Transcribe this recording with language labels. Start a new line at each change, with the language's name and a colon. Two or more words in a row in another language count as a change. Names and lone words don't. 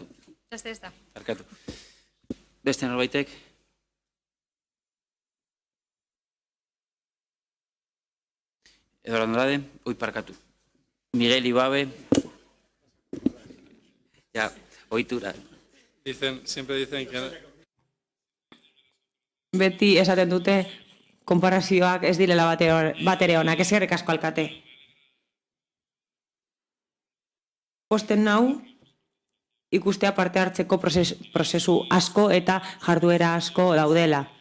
Basque: Ez da. Barkatu. Beste norbaitek? Eduardo Andrade, parkatu. Miguel Ibabe. Ya, ohitura.
Spanish: Siempre dicen que...
Basque: Beti esaten dute konparazioak ez direla batere onak, eskerrik asko alkate. Posten nau, ikustea parte hartzeko prozesu asko eta jarduera asko daudela.